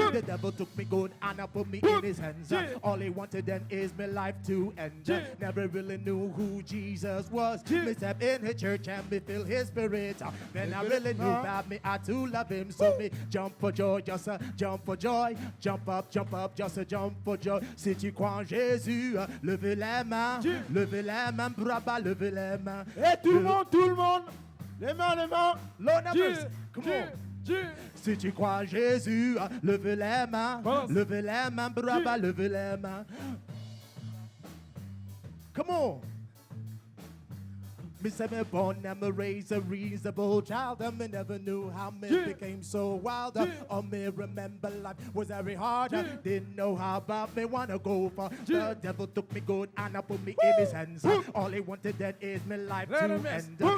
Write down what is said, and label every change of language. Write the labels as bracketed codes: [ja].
[en] The devil took me good and put me in his hands. All he wanted then is my life to end. Never really knew who Jesus was. Me step in his church and me feel his spirit. Then I really knew that me had to love him. So me jump for joy, just jump for joy. Jump up, just jump for joy. [fr] Si tu crois en Jésus, levez les mains, braba, levez les mains. Et tout le monde. Les mains. [en] Lord have mercy. Come on. [fr] Si tu crois en Jésus, levez les mains, braba, levez les mains. [en] Come on. Me say me born and me raised a reasonable child, and me never knew how me became so wild. All me remember life was very hard. Didn't know how about me wanna go far. The devil took me good and put me in his hands. All he wanted then is me life to end.